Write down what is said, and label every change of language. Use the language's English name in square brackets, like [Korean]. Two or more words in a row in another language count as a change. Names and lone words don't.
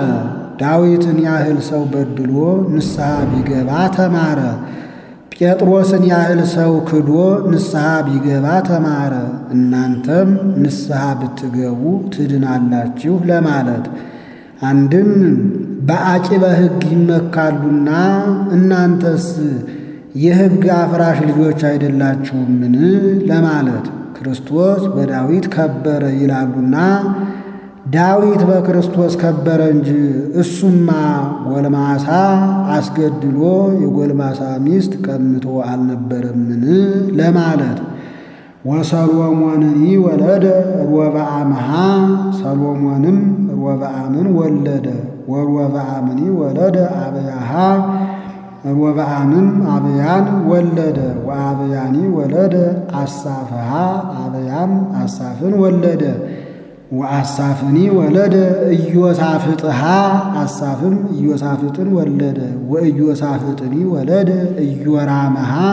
[Amharic] ዳዊትን ያህል ሰው በድሎ ንስሐ ቢገባ ተማረ። ጴጥሮስን ያህል ሰው ክዶ ንስሐ ቢገባ ተማረ። እናንተም ንስሐ ብትገቡ ትድናላችሁ ለማለት። አንድም በአቂበ ሕግ ይመካሉና እናንተስ የሕግ አፍራሽ ልጆች አይደላችሁምን ለማለት። ክርስቶስ በዳዊት ከበረ ይላሉና ዳዊት በክርስቶስ ከበረ እንጂ እሱማ ጎልማሳ አስገድሎ የጎልማሳ ሚስት ቀምቶ አልነበረምን ለማለት። [Geez] ወሰሎሞንኒ ወለደ ሮብዓምሃ [Amharic] ሰሎሞንም ሮብዓምን ወለደ። [Geez] ወሮብዓምኒ ወለደ አብያሃ [Amharic] ሮብዓምም አብያን ወለደ። [Geez] ወአብያኒ ወለደ አሳፍሃ [Amharic] አብያም አሳፍን ወለደ። [Geez] ወአሳፍኒ ወለደ ኢዮሳፍጥሃ [Amharic] አሳፍም ኢዮሳፍጥን ወለደ። [Geez] ወኢዮሳፍጥኒ ወለደ ኢዮራምሃ